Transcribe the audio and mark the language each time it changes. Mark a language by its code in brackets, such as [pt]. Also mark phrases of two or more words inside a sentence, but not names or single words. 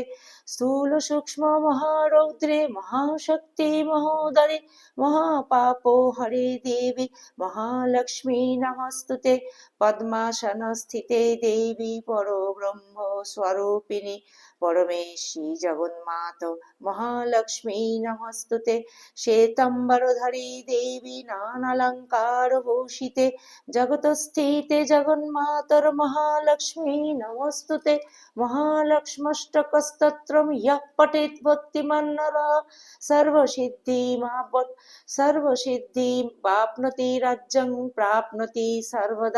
[sa] স্থূল সূক্ষ্ম মহারৌদ্রে মহাশক্তি মহোদরে, মহাপাপো হরে দেবী মহালক্ষ্মী নমস্তুতে। পদ্মাসনস্থিতে দেবী পরব্রহ্ম স্বরূপিণী, পরমেশ্বী জগন্মাত মহালক্ষ্মী নমস্তুতে। শ্বেতাম্বরধরী দেবী নানালঙ্কার ভূষিতে, জগতস্থিতে জগন্মাতর মহালক্ষ্মী নমস্তুতে। মহালক্ষ্মষ্টকস্তোত্রম ইয়ঃ পঠেৎ ভক্তিমাन् নরঃ, সর্বসিদ্ধিম বাপ্নোতি রাজ্যং প্রাপ্নোতি সর্বদা।